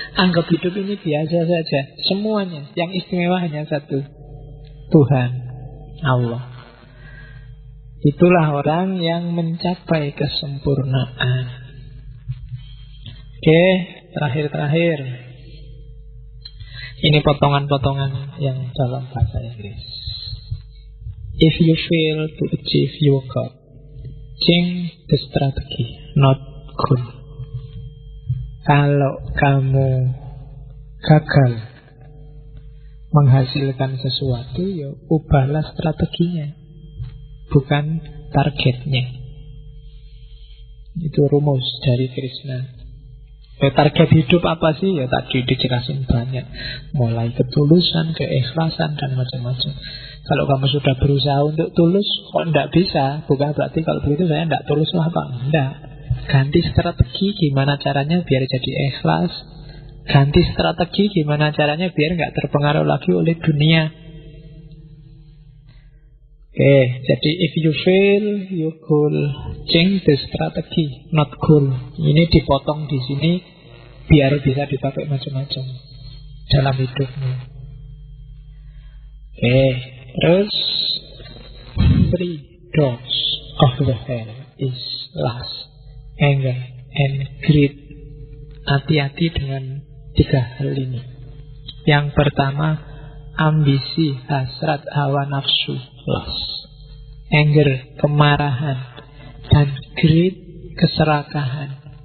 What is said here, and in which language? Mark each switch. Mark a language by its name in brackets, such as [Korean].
[Indonesian] Anggap hidup ini biasa saja. Semuanya, yang istimewa hanya satu, Tuhan, Allah. Itulah orang yang mencapai kesempurnaan. Oke, terakhir. Ini potongan-potongan yang dalam bahasa Inggris. [English] If you fail to achieve your goal, change the strategy, not goal. [Indonesian] Kalau kamu gagal menghasilkan sesuatu, ya ubahlah strateginya, bukan targetnya. Itu rumus dari Krishna. Target hidup apa sih? Ya tadi dijelasin banyak. Mulai ketulusan, keikhlasan, dan macam-macam. Kalau kamu sudah berusaha untuk tulus, kok tidak bisa? Bukan berarti kalau begitu saya tidak tulus lah Pak. Tidak. Ganti strategi gimana caranya biar jadi ikhlas. Ganti strategi gimana caranya biar nggak terpengaruh lagi oleh dunia. Oke, jadi [English] if you fail, you goal change the strategy, not goal. [Indonesian] Ini dipotong di sini biar bisa dipakai macam-macam dalam hidupmu. Oke, terus [English] three doors of the hell is lust, anger, and greed. [Indonesian] Hati-hati dengan 3 hal ini. Yang pertama, ambisi, hasrat, hawa nafsu, lust. Anger, kemarahan. Dan greed, keserakahan.